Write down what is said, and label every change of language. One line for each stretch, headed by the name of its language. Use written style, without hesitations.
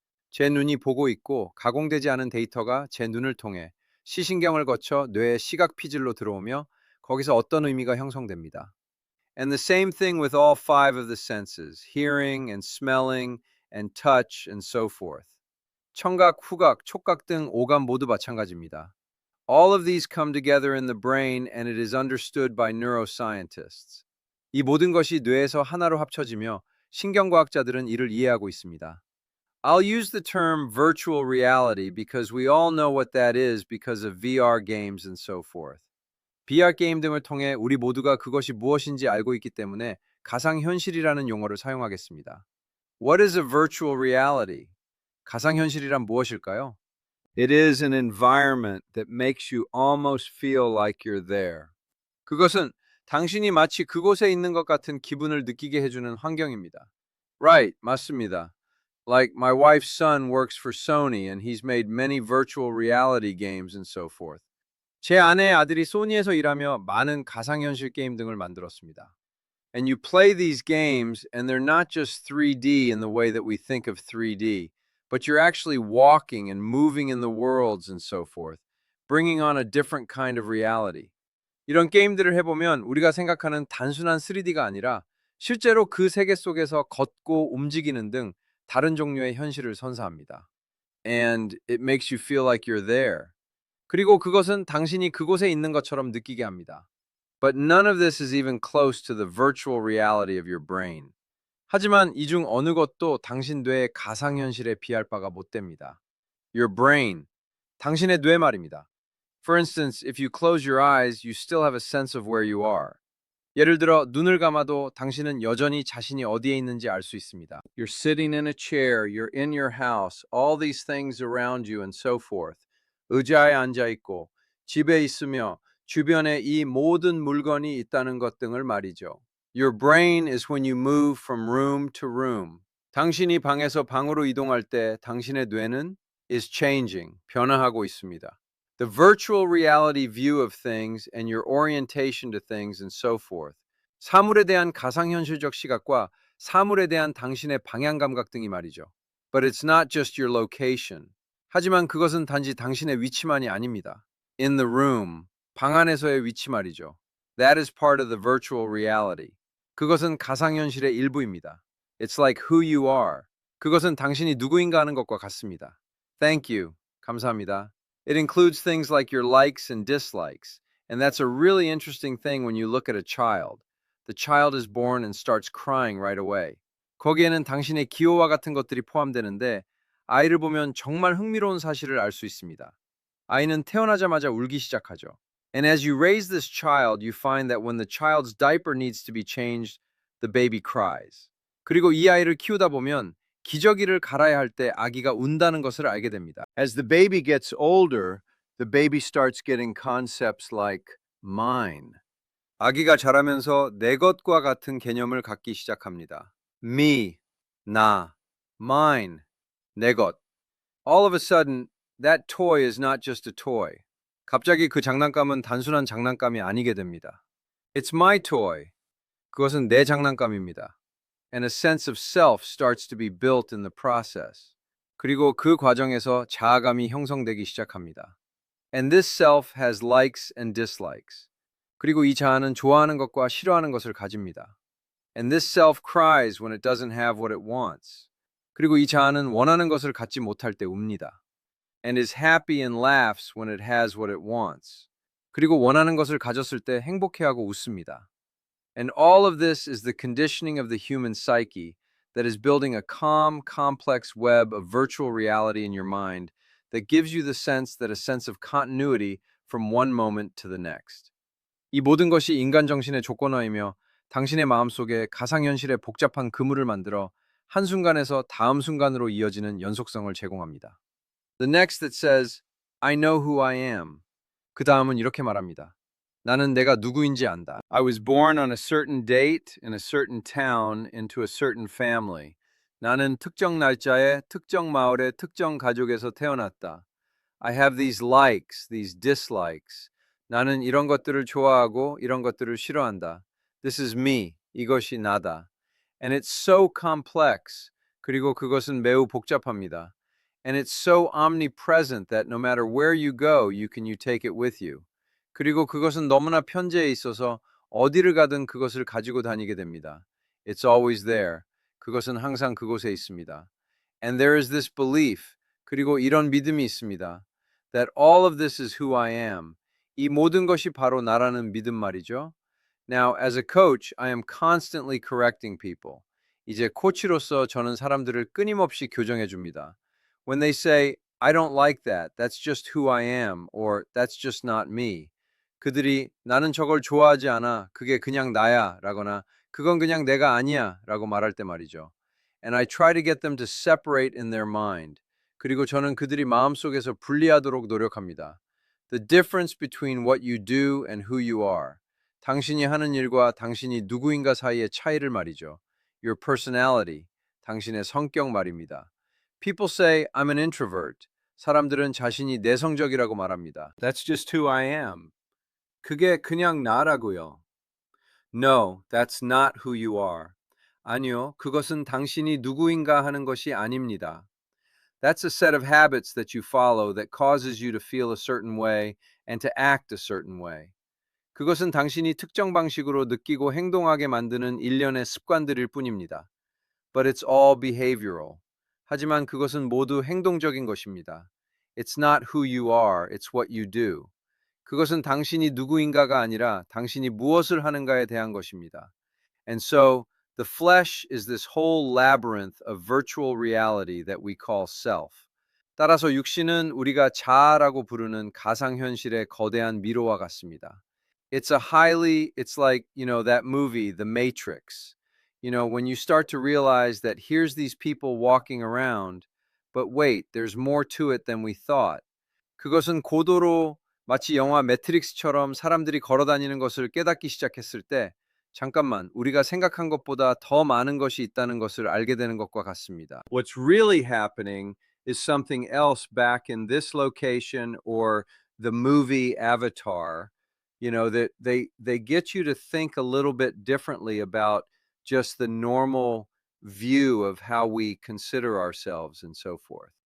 Korean: 제 눈이 보고 있고 가공되지 않은 데이터가 제 눈을 통해 시신경을 거쳐 뇌의 시각 피질로 들어오며 거기서 어떤 의미가 형성됩니다.
English: And the same thing with all five of the senses, hearing and smelling and touch and so forth.
Korean: 청각, 후각, 촉각 등 오감 모두 마찬가지입니다.
English: All of these come together in the brain and it is understood by neuroscientists.
Korean: 이 모든 것이 뇌에서 하나로 합쳐지며 신경과학자들은 이를 이해하고 있습니다.
English: I'll use the term virtual reality because we all know what that is because of VR games and so forth.
Korean: VR 게임 등을 통해 우리 모두가 그것이 무엇인지 알고 있기 때문에 가상현실이라는 용어를 사용하겠습니다.
English: What is a virtual reality?
Korean: 가상현실이란 무엇일까요?
English: It is an environment that makes you almost feel like you're there.
Korean: 그것은 당신이 마치 그곳에 있는 것 같은 기분을 느끼게 해주는 환경입니다.
English: Right,
Korean: 맞습니다.
English: Like my wife's son works for Sony and he's made many virtual reality games and so forth.
Korean: 제 아내의 아들이 소니에서 일하며 많은 가상현실 게임 등을 만들었습니다.
English: And you play these games and they're not just 3D in the way that we think of 3D, but you're actually walking and moving in the worlds and so forth, bringing on a different kind of reality.
Korean: 이런 게임들을 해보면 우리가 생각하는 단순한 3D가 아니라 실제로 그 세계 속에서 걷고 움직이는 등 다른 종류의 현실을 선사합니다.
English: And it makes you feel like you're there.
Korean: 그리고 그것은 당신이 그곳에 있는 것처럼 느끼게 합니다.
English: But none of this is even close to the virtual reality of your brain.
Korean: 하지만 이 중 어느 것도 당신 뇌의 가상현실에 비할 바가 못 됩니다.
English: Your brain,
Korean: 당신의 뇌 말입니다.
English: For instance, if you close your eyes, you still have a sense of where you are.
Korean: 예를 들어 눈을 감아도 당신은 여전히 자신이 어디에 있는지 알 수 있습니다.
English: You're sitting in a chair, you're in your house, all these things around you and so forth.
Korean: 의자에 앉아 있고 집에 있으며 주변에 이 모든 물건이 있다는 것 등을 말이죠.
English: Your brain is when you move from room to room.
Korean: 당신이 방에서 방으로 이동할 때 당신의 뇌는
English: is changing,
Korean: 변화하고 있습니다.
English: The virtual reality view of things and your orientation to things and so forth.
Korean: 사물에 대한 가상현실적 시각과 사물에 대한 당신의 방향 감각 등이 말이죠.
English: But it's not just your location.
Korean: 하지만 그것은 단지 당신의 위치만이 아닙니다.
English: In the room,
Korean: 방 안에서의 위치 말이죠.
English: That is part of the virtual reality.
Korean: 그것은 가상현실의 일부입니다.
English: It's like who you are.
Korean: 그것은 당신이 누구인가 하는 것과 같습니다.
English: Thank you.
Korean: 감사합니다.
English: It includes things like your likes and dislikes. And that's a really interesting thing when you look at a child. The child is born and starts crying right away.
Korean: 거기에는 당신의 기호와 같은 것들이 포함되는데 아이를 보면 정말 흥미로운 사실을 알 수 있습니다. 아이는 태어나자마자 울기 시작하죠.
English: And as you raise this child, you find that when the child's diaper needs to be changed, the baby cries.
Korean: 그리고 이 아이를 키우다 보면 기저귀를 갈아야 할 때 아기가 운다는 것을 알게 됩니다.
English: As the baby gets older, the baby starts getting concepts like mine.
Korean: 아기가 자라면서 내 것과 같은 개념을 갖기 시작합니다.
English: Me,
Korean: 나,
English: mine,
Korean: 내 것.
English: All of a sudden, that toy is not just a toy.
Korean: 갑자기 그 장난감은 단순한 장난감이 아니게 됩니다.
English: It's my toy.
Korean: 그것은 내 장난감입니다.
English: And a sense of self starts to be built in the process.
Korean: 그리고 그 과정에서 자아감이 형성되기 시작합니다.
English: And this self has likes and dislikes.
Korean: 그리고 이 자아는 좋아하는 것과 싫어하는 것을 가집니다.
English: And this self cries when it doesn't have what it wants.
Korean: 그리고 이 자아는 원하는 것을 갖지 못할 때 웁니다.
English: And is happy and laughs when it has what it wants.
Korean: 그리고 원하는 것을 가졌을 때 행복해하고 웃습니다.
English: And all of this is the conditioning of the human psyche that is building a calm, complex web of virtual reality in your mind that gives you the sense that a sense of continuity from one moment to the next.
Korean: 이 모든 것이 인간 정신의 조건화이며 당신의 마음속에 가상현실의 복잡한 그물을 만들어 한순간에서 다음 순간으로 이어지는 연속성을 제공합니다.
English: The next that says, I know who I am.
Korean: 그 다음은 이렇게 말합니다. 나는 내가 누구인지 안다.
English: I was born on a certain date in a certain town into a certain family.
Korean: 나는 특정 날짜에 특정 마을의 특정 가족에서 태어났다.
English: I have these likes, these dislikes.
Korean: 나는 이런 것들을 좋아하고 이런 것들을 싫어한다.
English: This is me.
Korean: 이것이 나다.
English: And it's so complex.
Korean: 그리고 그것은 매우 복잡합니다.
English: And it's so omnipresent that no matter where you go, you take it with you.
Korean: 그리고 그것은 너무나 편재해 있어서 어디를 가든 그것을 가지고 다니게 됩니다.
English: It's always there.
Korean: 그것은 항상 그곳에 있습니다.
English: And there is this belief.
Korean: 그리고 이런 믿음이 있습니다.
English: That all of this is who I am.
Korean: 이 모든 것이 바로 나라는 믿음 말이죠.
English: Now, as a coach, I am constantly correcting people.
Korean: 이제 코치로서 저는 사람들을 끊임없이 교정해 줍니다.
English: When they say, I don't like that, that's just who I am, or that's just not me.
Korean: 그들이 나는 저걸 좋아하지 않아, 그게 그냥 나야, 라거나 그건 그냥 내가 아니야, 라고 말할 때 말이죠.
English: And I try to get them to separate in their mind.
Korean: 그리고 저는 그들이 마음속에서 분리하도록 노력합니다.
English: The difference between what you do and who you are.
Korean: 당신이 하는 일과 당신이 누구인가 사이의 차이를 말이죠.
English: Your personality,
Korean: 당신의 성격 말입니다.
English: People say I'm an introvert.
Korean: 사람들은 자신이 내성적이라고 말합니다.
English: That's just who I am.
Korean: 그게 그냥 나라고요.
English: No, that's not who you are.
Korean: 아니요, 그것은 당신이 누구인가 하는 것이 아닙니다.
English: That's a set of habits that you follow that causes you to feel a certain way and to act a certain way.
Korean: 그것은 당신이 특정 방식으로 느끼고 행동하게 만드는 일련의 습관들일 뿐입니다.
English: But it's all behavioral.
Korean: 하지만 그것은 모두 행동적인 것입니다.
English: It's not who you are, it's what you do.
Korean: 그것은 당신이 누구인가가 아니라 당신이 무엇을 하는가에 대한 것입니다.
English: And so, the flesh is this whole labyrinth of virtual reality that we call self.
Korean: 따라서 육신은 우리가 자아라고 부르는 가상현실의 거대한 미로와 같습니다.
English: It's like, that movie, The Matrix. When you start to realize that here's these people walking around, but wait, there's more to it than we thought.
Korean: 그것은 고도로 마치 영화 매트릭스처럼 사람들이 걸어 다니는 것을 깨닫기 시작했을 때, 잠깐만, 우리가 생각한 것보다 더 많은 것이 있다는 것을 알게 되는 것과 같습니다.
English: What's really happening is something else back in this location or the movie Avatar. That they get you to think a little bit differently about just the normal view of how we consider ourselves and so forth.